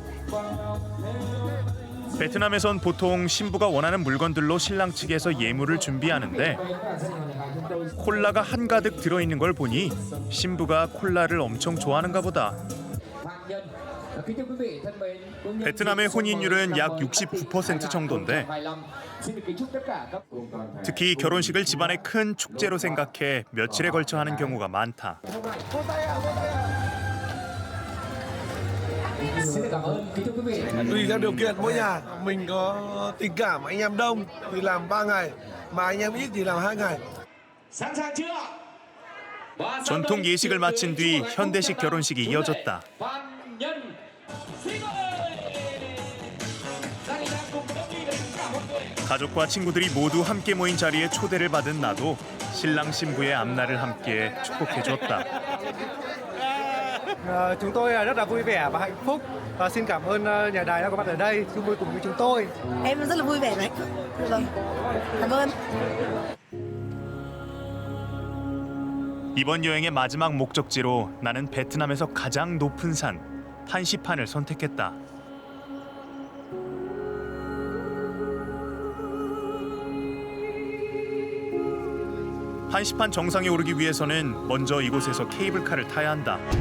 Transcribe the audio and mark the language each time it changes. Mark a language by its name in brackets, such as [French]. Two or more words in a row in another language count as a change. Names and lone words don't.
[Korean] 베트남에선 보통 신부가 원하는 물건들로 신랑 측에서 예물을 준비하는데 콜라가 한가득 들어있는 걸 보니 신부가 콜라를 엄청 좋아하는가 보다. 베트남의 혼인율은 약 69% 정도인데 특히 결혼식을 집안의 큰 축제로 생각해 며칠에 걸쳐 하는 경우가 많다. [Vietnamese] Tùy theo điều kiện mỗi nhà, mình có tình cảm anh em đông thì làm 3 ngày, mà anh em ít thì làm 2 ngày. [Korean] 전통 예식을 마친 뒤 현대식 결혼식이 이어졌다. 가족과 친구들이 모두 함께 모인 자리에 초대를 받은 나도 신랑 신부의 앞날을 함께 축복해 줬다. [Vietnamese] Chúng tôi rất là vui vẻ và hạnh phúc và xin cảm ơn nhà đài đã có mặt ở đây chung vui cùng với chúng tôi. Em rất là vui vẻ đấy. Vâng. Cảm ơn. [Korean] 이번 여행의 마지막 목적지로 나는 베트남에서 가장 높은 산 판시판을 선택했다. 판시판 정상에 오르기 위해서는 먼저 이곳에서 케이블카를 타야 한다.